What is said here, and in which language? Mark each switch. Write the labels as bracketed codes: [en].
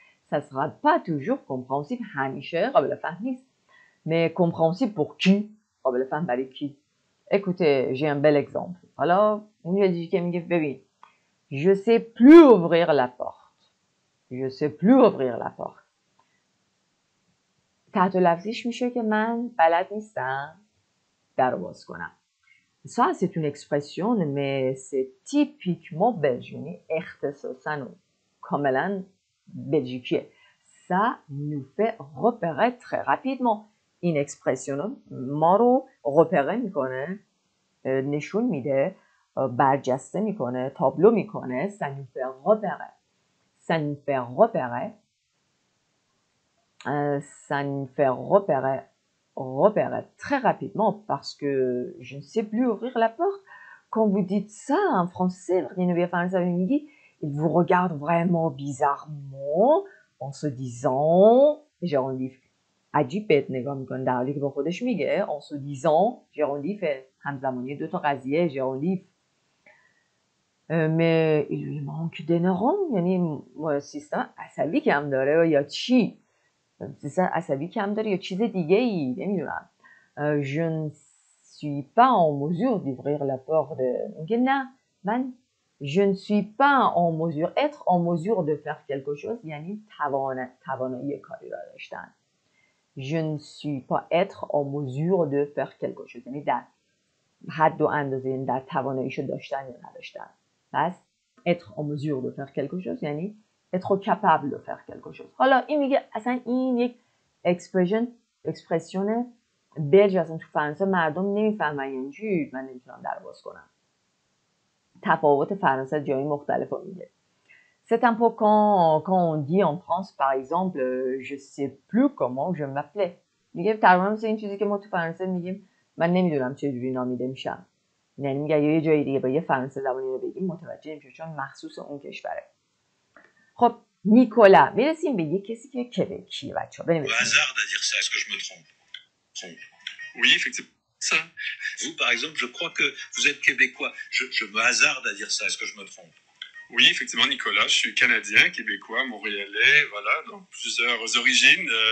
[fr] ça sera pas toujours compréhensible. [fa] همیشه قابل فهم نیست. [fr] mais compréhensible pour qui؟ [fa] قابل فهم برای کی؟ [fr] Écoutez, j'ai un bel exemple. [fa] حالا اون بلژیکی میگه ببین [fr] je sais plus ouvrir la porte. Je sais plus ouvrir la porte. [fa] تحت لفظیش میشه که من بلد نیستم در رو باز کنم. [fr] Ça, c'est une expression, mais c'est typiquement belge. [fa] یعنی اختصاصاً و کاملاً بلژیکیه. [fr] Ça nous fait repérer très rapidement. [fa] این اکسپرسیون ما رو repérer میکنه، نشون میده، برجسته میکنه، تابلو میکنه. [fr] Ça nous fait repérer. Ça nous fait repérer. Ça nous fait repérer très rapidement parce que je ne sais plus ouvrir la porte. Quand vous dites ça en français, il vous regarde vraiment bizarrement en se disant, Gérondif, [fa] عجیبت نگاه میکنه در حالی که با خودش میگه en se disant, Gérondif همزمانی دو تا قضیه [fr] Gérondif. Mais il lui manque des neurones, [fa] یعنی سیستم عصبی کم داره یا چی؟ سیستم عصبی کم داره یا چیز دیگه ای نمیدونم. [fr] Je ne suis pas en mesure d'ouvrir la porte. [fa] میگه نه من [fr] je ne suis pas en mesure. Être en mesure de faire quelque chose [fa] یعنی توانایی کاری را داشتن. [fr] Je ne suis pas être en mesure de faire quelque chose [fa] یعنی در حد و اندازه یعنی در تواناییشو داشتن یا نداشتن. [fr] پس être en mesure de faire quelque chose یعنی être capable de faire quelque chose. [fa] حالا این میگه اصلا این یک اکسپرسیون بلژ اصلا تو فرانسه مردم نمیفهمن یعنی چی من نمیتونم در باز کنم. تفاوت فرانسه جای مختلف رو میگه. [fr] C'est un peu quand on dit en France par exemple je sais plus comment je m'appelais. [fa] میگه تقریبا مثل این چیزی که ما تو فرانسه میگیم من نمیدونم چه جوری نامیده میشم. یعنی میگه یه جای دیگه با یه فرانسه زبانی رو بگیم متوجه میشه چون مخصوص اون کشوره. خب نیکولا میرسیم به یه کسی که کبکیه بچه‌ها بنویسید. [fr] hasard à dire ça, est-ce que je me trompe? Oui, effectivement. Ça. Vous, par exemple, je crois que vous êtes québécois. Je me hasarde à dire ça, est-ce que je me trompe? Oui, effectivement, Nicolas, je suis canadien, québécois, montréalais, voilà, donc plusieurs origines.